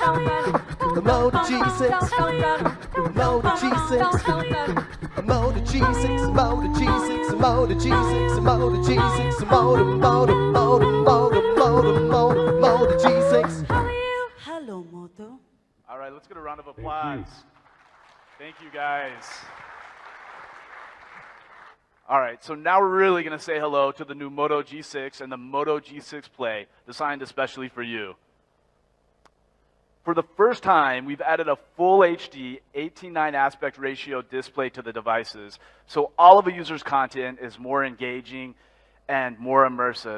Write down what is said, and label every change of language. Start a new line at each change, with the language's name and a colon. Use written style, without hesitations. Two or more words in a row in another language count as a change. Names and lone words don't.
English: Moto G6, Moto G6, Moto G6, Moto G6, Moto G6, Moto G6, Moto G6. Hello, Moto. All right, let's get a round of applause. Thank you, guys. All right, so now we're really going to say hello to the new Moto G6 and the Moto G6 Play, designed especially for you. For the first time, we've added a full HD 18:9 aspect ratio display to the devices, so all of a user's content is more engaging and more immersive.